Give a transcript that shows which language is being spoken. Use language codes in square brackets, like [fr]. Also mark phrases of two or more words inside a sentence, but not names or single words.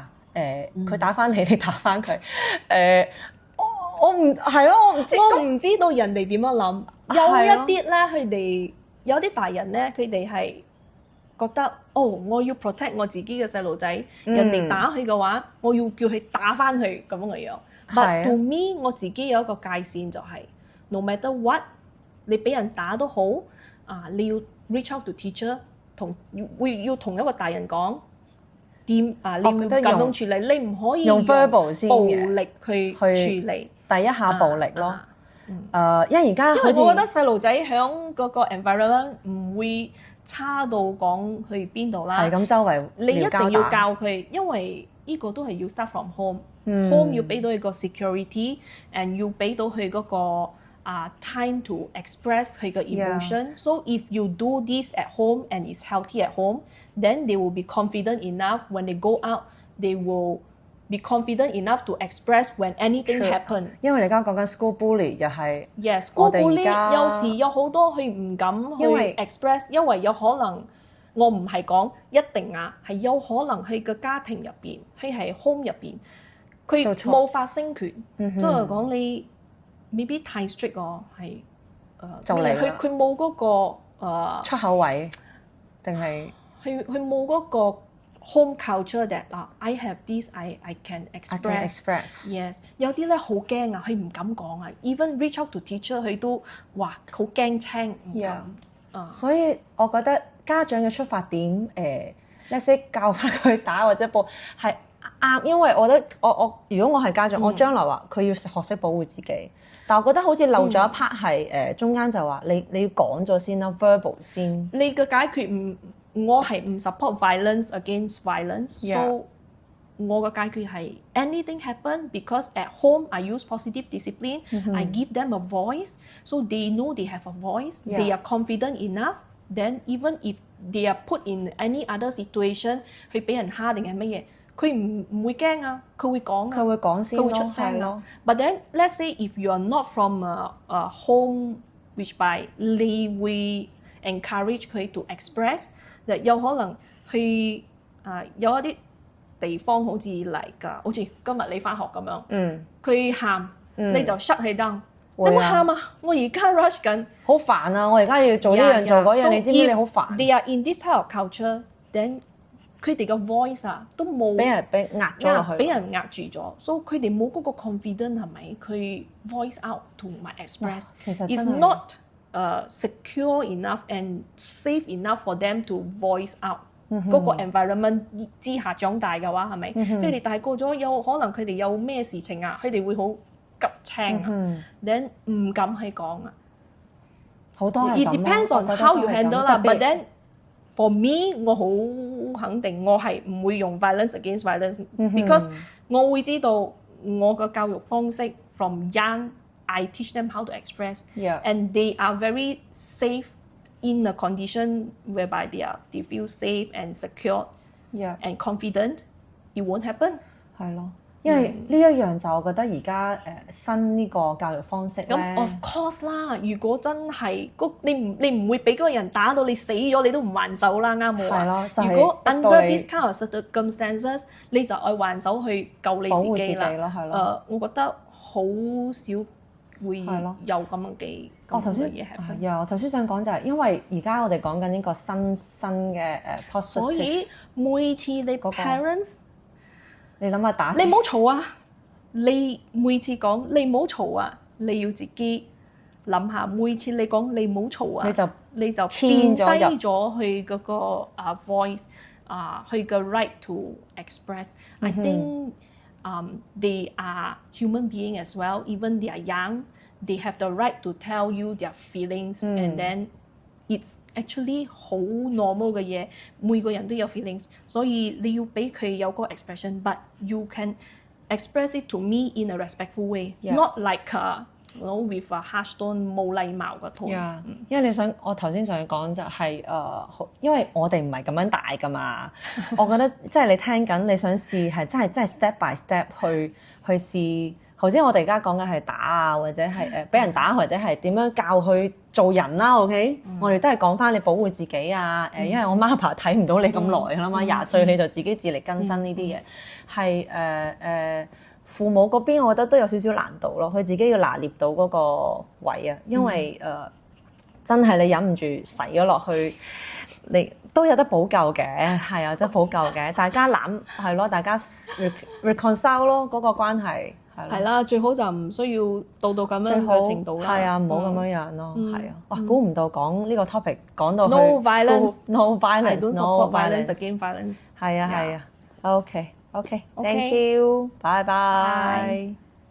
[yue] 佢打翻你，你打翻佢。我唔係咯，我唔知道人哋點樣諗。有一啲咧，佢哋有啲大人咧，佢哋係覺得我要 protect 我自己嘅細路仔，人哋打佢嘅話，我要叫佢打翻佢咁嘅樣。 [en] But to me， [yue] 我自己有一個界線就係。 [en] No matter what， [yue] 你俾人打都好，你要 [en] reach out to teacher， [yue] 要同一個大人講你要咁樣處理，你唔可以用 verbal 先暴力去處理第一下暴力咯。因為而家我覺得細路仔響嗰個 environment 唔會差到講去邊度啦。係咁周圍你一定要教佢，因為呢個都係要 [en] start from home。 [yue] home 要俾到佢個 security，and 要俾到佢嗰個 [en] time to express [yue] 佢嘅 emotion. [en] So if you do this at home and it's healthy at home, then they will be confident enough when they go out, they will be confident enough to express when anything happen. [yue] 因為你而家講緊 [en] school bully [yue] 又係 [en] Yes, school [yue] 我哋而 [en] bully [yue] 家有時有好多佢唔敢去因為 express，因為有可能我唔係講一定係有可能佢嘅家庭入邊，佢係 home 入邊，佢做錯冇發聲權，即係講你未必太 strict 喎，係就嚟啦佢冇嗰個出口位定係佢冇嗰個 [en] home culture that I have this I can express。 Yes， [yue] 有啲咧好驚啊，佢唔敢講啊。 [en] Even reach out to teacher， [yue] 佢都話好驚青唔敢。所以我覺得家長嘅出發點 [en] let's say [yue] 教翻佢打或者報係啱，因為我覺得我如果我係家長，我將來話佢要學識保護自己，但我覺得好似漏咗一 part 係中間就話你要講咗先啦 ，verbal 先。你嘅解決我係唔 [en] support violence against violence， so [yue] 我嘅解決係 [en] anything happen because at home I use positive discipline，I give them a voice，so they know they have a voice，they are confident enough，then even if they are put in any other situation， [yue] 去俾人蝦定係乜嘢，佢唔會驚啊，佢會講啊，佢會講先佢會出聲啊。 [en] But then let's say if you are not from a home which by [yue] 你會 [en] encourage 佢 to express， [yue] 有可能去有一啲地方好似嚟㗎，好似今日你翻學咁樣，佢喊你就 shut 佢 down。你冇喊啊！我而家 rush 緊，好煩啊！我而家要做呢樣做嗰樣，你知唔知你好煩 [en] ？They are in this type of culture，then [yue] 佢哋嘅 voice 都冇俾壓咗落去，俾人壓住咗，所以佢哋冇嗰個 confidence 係咪？佢 [en] voice out [yue] 同埋 express，其實 [en] is not secure enough and safe enough for them to voice out。 [yue] 嗰個 environment 之下長大嘅話係咪？佢哋大個咗，有可能佢哋有咩事情啊，佢哋會好急青啊，then 唔敢去講啊。好多係咁 [en] It depends on how you handle 啦。But then for me， [yue] 我好肯定我係唔會用 [en] violence against violence，because [yue] 我會知道我嘅教育方式 [en] from young，I teach them how to express，and they are very safe in a condition whereby they feel safe and secure and confident. It won't happen。 [yue] 係咯。因為呢一樣就我覺得而家新呢個教育方式咧，咁 [en] of course [yue] 啦。如果真係你唔會俾嗰個人打到你死咗，你都唔還手啦，啱冇啊？如果 [en] under this kind of circumstances， [yue] 你就愛還手去救你自己啦。我覺得好少會有咁樣嘅嘢係。我頭先想講就係因為而家我哋講緊呢個新嘅positive，所以每次你 parents。你諗下打，你唔好嘈啊！你每次講你唔好嘈啊，你要自己諗下。每次你講你唔好嘈啊，你就變低咗佢嗰個voice，佢嘅 [en] right to express。 I think they are human being as well. Even they are young, they have the right to tell you their feelings, and then it's actually [yue] 好 normal 嘅嘢，每個人都有 [en] feelings， [yue] 所以你要俾佢有個 [en] expression，but you can express it to me in a respectful way，not like with a harsh tone [yue] 冇禮貌嘅 [en] tone。 [yue] 因為我頭先想講就係因為我哋唔係咁樣大㗎嘛，我覺得即係你聽緊，你想試係真係 [en] step by step [yue] 去試。頭先我哋而家講緊係打啊，或者係俾人打，或者係點樣教佢做人啦。OK，我哋都係講翻你保護自己啊。因為我媽爸睇唔到你咁耐啦嘛，20歲你就自己自力更生呢啲嘢係父母嗰邊，我覺得都有少少難度咯。佢自己要拿捏到嗰個位啊，因為真係你忍唔住洗咗落去，你都有得補救嘅，係有得補救嘅。大家係咯，大家 reconcile 咯嗰個關係。係啦，最好就唔需要到咁樣嘅程度啦。係啊，唔好咁樣樣咯。係啊，哇！估唔到講呢個 topic 講到去 [en] no violence，no violence，no violence against violence。 [yue] 係啊，係啊。OK， [en] thank you， [yue] 拜拜。